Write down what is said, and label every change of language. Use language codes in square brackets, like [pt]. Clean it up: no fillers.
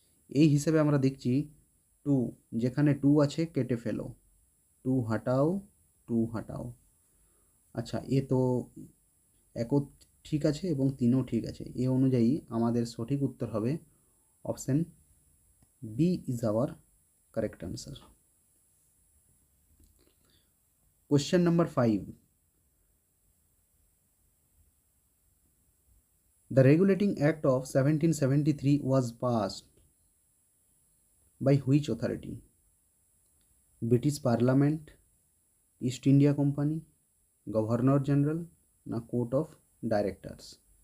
[bn] এই হিসেবে আমরা দেখছি 2, যেখানে 2 আছে কেটে ফেলো, 2 হাটাও, 2 হাটাও। আচ্ছা, এ তো একও ঠিক আছে এবং 3ও ঠিক আছে। এ অনুযায়ী আমাদের সঠিক উত্তর হবে option [en] B is our correct answer. Question number 5, the regulating act of 1773 was passed by which authority? British parliament, East India company, governor general না court of directors?